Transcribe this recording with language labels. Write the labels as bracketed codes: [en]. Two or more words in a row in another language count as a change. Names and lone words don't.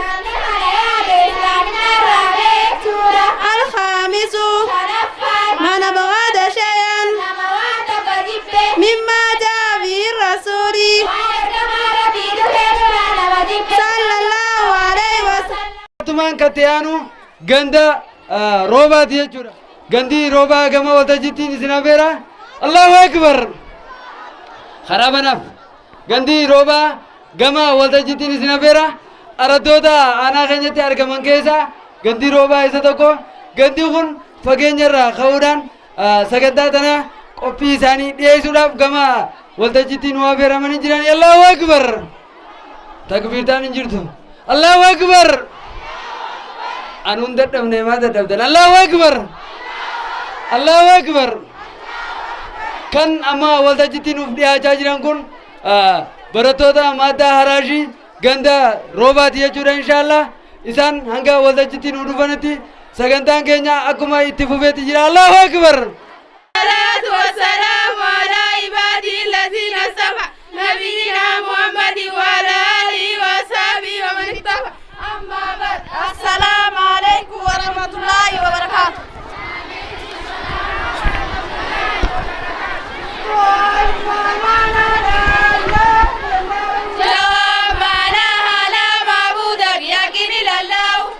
[ar] الخامس من أبغض شيئا مما جاء به الرسول صلى الله عليه وسلم. [om] Tumaan kattiyaanu ganda roobaati jechuudha. Gandi roobaa gama waltajjiitiin isin affeera. [ar] الله أكبر. [om] Karaa banaaf gandi roobaa gama waltajjiitiin isin affeera. Araddoota aanaa keenyatti argaman keessaa gandi roobaa isa tokko. Gandi kun fageenyarraa ka'uudhaan sagantaa tana qophii isaanii dhiyeessuudhaaf gama waltajjiitiin nu affeeramanii jiran. [ar] الله أكبر. [om] Takbiirtaan hin jirtu. [ar] الله أكبر. [om] Anuun dadhabne maa dadhabdan. [ar] الله أكبر. الله أكبر. [om] Kan amma waltajjiitti nuuf dhiyaachaa jiran kun barattoota madda haraashii ganda roobaati jechuudha inshaallah. Isaan hanga waltajjiitti nu dhufanitti sagantaan keenya akkuma itti fufeetti jira. [ar] الله أكبر. الصلاة والسلام على عبادي الذين اصطفى نبينا محمد وعلى آله وصحبه ومن اكتفى. أما بعد السلام عليكم ورحمة الله وبركاته. جواب معناها لا معبود بحق إلا الله.